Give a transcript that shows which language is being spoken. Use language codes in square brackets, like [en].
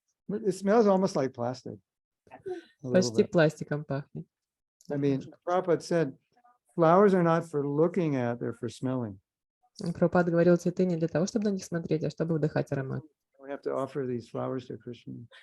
[en] It smells almost like plastic. A little [ru] Почти [en] bit. [ru] пластиком пахнет. [en] I mean, Prabhupada said, flowers are not for looking at, they're for smelling. [ru] Прабхупада говорил, цветы не для того, чтобы на них смотреть, а чтобы вдыхать аромат. [en] We have to offer these flowers to Krishna.